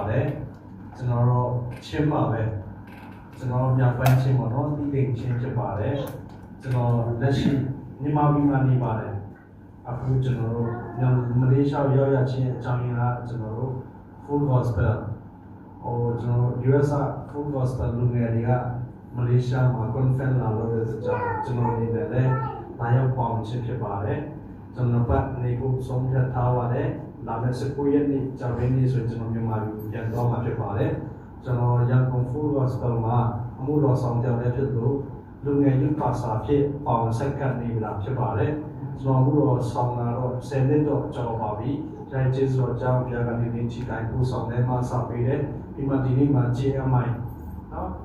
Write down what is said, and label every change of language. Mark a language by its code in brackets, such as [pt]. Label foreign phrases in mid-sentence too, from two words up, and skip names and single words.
[my] ပါတယ်ကျွန်တော်တော့ချင်းပါပဲကျွန်တော်မြောက်ပိုင်းချင်းပေါ့နော်တိတိချင်းဖြစ်ပါတယ်ကျွန်တော်လက်ရှိမြန်မာပြည်မှာနေပါတယ်အခုကျွန်တော်တို့မလေးရှားရောက်ရချင်းအကြောင်းရင်းကကျွန်တော်တို့ [en] full gospel [my] ကျွန်တော် [en] US full gospel [my] လူငယ်တွေက မလေးရှားမှာ conference လာလို့တဲ့ကြောင့်ကျွန်တော်နေတယ်လေလာရောက်ပေါင်းချင်းဖြစ်ပါတယ်ကျွန်တော်ပတ်နေကိုဆုံးဖြတ်ထားပါတယ်လာမယ့်19ရက်နေ့ကြာရင်းနေ့ဆိုကျွန်တော်မြန်မာပြည်ပြန်သွားမှာဖြစ်ပါတယ်ကျွန်တော်ရန်ကုန် [en] full gospel [my] မှာအမှုတော်ဆောင်ကြောင်းလည်းဖြစ်လို့လူငယ်ยุပါစာဖြစ်ပေါင်းဆက်ကပ်နေပြီလားဖြစ်ပါတယ်ကျွန်တော်တို့ဆောင်လာတော့10နှစ်တော့ကြော်ပါပြီ။ဒါကျေးဇူးတော်ကြောင့်ဘုရားကနေဒီချိန်တိုင်းကိုဆောင်တဲ့မှာစပေးတယ်။ဒီမှာဒီနေ့မှာ GMI နော်